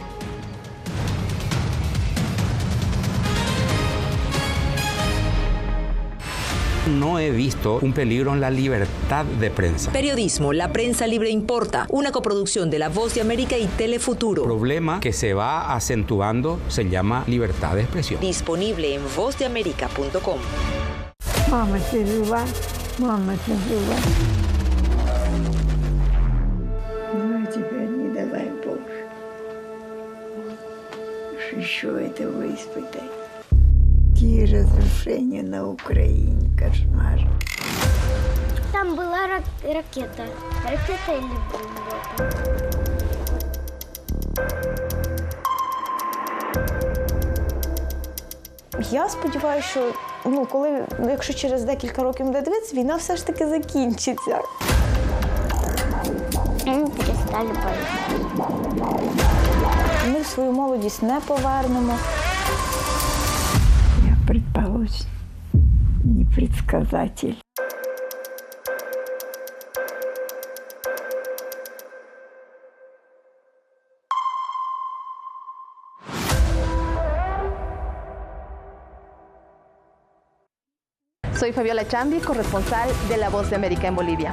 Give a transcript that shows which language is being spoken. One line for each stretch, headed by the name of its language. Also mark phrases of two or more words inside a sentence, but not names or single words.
Spanish: No he visto un peligro en la libertad de prensa. Periodismo, La Prensa Libre Importa, una coproducción de La Voz de América y Telefuturo. El problema que se va acentuando se llama libertad de expresión. Disponible en vozdeamerica.com.
Russian: Mama, мама жива. Ну, теперь не давай Боже. Еще этого испытать. Какие разрушения на Украине, кошмар. Там была ракета. Ракета или бомба?
Ukrainian: Я сподіваюся, що якщо через декілька років буде дивитися, війна все ж таки закінчиться. Ми перестали боятися. Ми свою молодість не повернемо.
Russian: Я предположим, не предсказатель.
Spanish: Soy Fabiola Chambi, corresponsal de La Voz de América en Bolivia.